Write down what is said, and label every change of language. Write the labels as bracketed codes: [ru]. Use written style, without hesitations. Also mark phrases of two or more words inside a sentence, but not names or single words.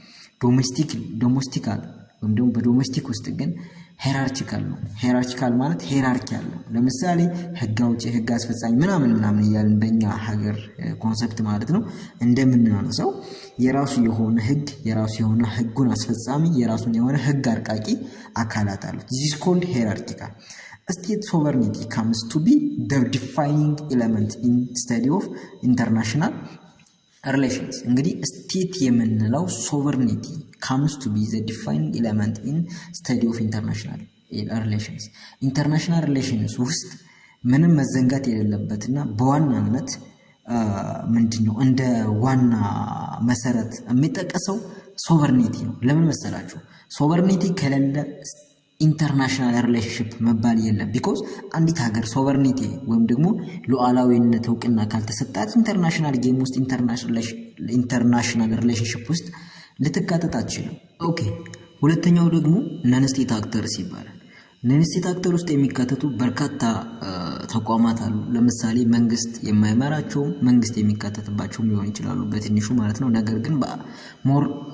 [am] ዶሜስቲካል ወይም ደግሞ በዶሜስቲክ ውስጥ ግን ሄራርኪካል ነው። ሄራርኪካል ማለት ሄራርኪ አለው። ለምሳሌ ህግ አውጪ፣ ህግ አስፈጻሚ ምናምን እያልን በእኛ ሀገር ኮንሰፕት ማለት ነው እንደምናነሳው የራሱ የሆነ ህግ የራሱ የሆነ ህጉን አስፈጻሚ የራሱን የሆነ ህግ አርቃቂ አካላት አሉት። [en] this is called hierarchical. State sovereignty comes to be the defining element in study of international relations። [am] እንግዲህ ስቴት የምንለው [en] ሶቨርኒቲ comes to be the defining element in study of international relations። international relations [am] ውስጥ ምንም መዘንጋት የሌለበትና በዋናነት ምንድነው እንደ ዋና መሰረት የሚጠቀሰው ሶቨርኒቲ ነው። ለምን መሰላችሁ? ሶቨርኒቲ ከሌለ [en] international relationship [am] መባል የለም። ቢኮዝ አንዲት ሀገር ሶቨርኒቲ ወይም ደግሞ ሉዓላዊነት እውቅና ካልተሰጣት [en] international game [am] ውስጥ [en] international relationship [am] ውስጥ ልትካተት አትችልም። ኦኬ ሁለተኛው ደግሞ [en] non state actors [am] ይባላል። [en] non state actor [am] ውስጥ የሚካተቱ በርካታ ተቋማት አሉ። ለምሳሌ መንግስት የማይመራቸው መንግስት የሚካተትባቸው ሊሆን ይችላሉ በትንሹ ማለት ነው። ነገር ግን ሞር